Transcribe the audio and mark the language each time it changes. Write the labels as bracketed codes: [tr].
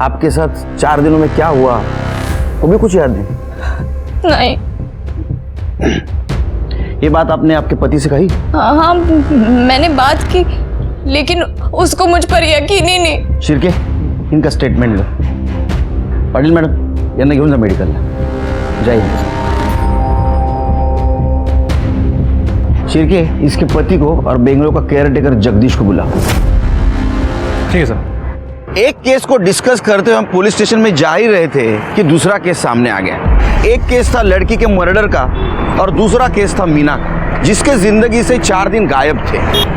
[hi] आपके साथ 4 दिनों में क्या हुआ वो भी कुछ याद नहीं? नहीं। ये बात आपने आपके पति से कही? हाँ मैंने बात की, लेकिन उसको मुझ पर यकीन ही नहीं। शिर्के इनका स्टेटमेंट लो। [mr] पाटील मॅडम यांना घेऊन जा मेडिकलला। [hi] जय हिंद। शिर्के इसके पति को और बेंगलोर का केयर टेकर जगदीश को बुलाओ। ठीक है सर। एक केस को डिस्कस करते हुए हम पुलिस स्टेशन में जा ही रहे थे कि दूसरा केस सामने आ गया। एक केस था लड़की के मर्डर का और दूसरा केस था मीना का, जिसके जिंदगी से 4 दिन गायब थे।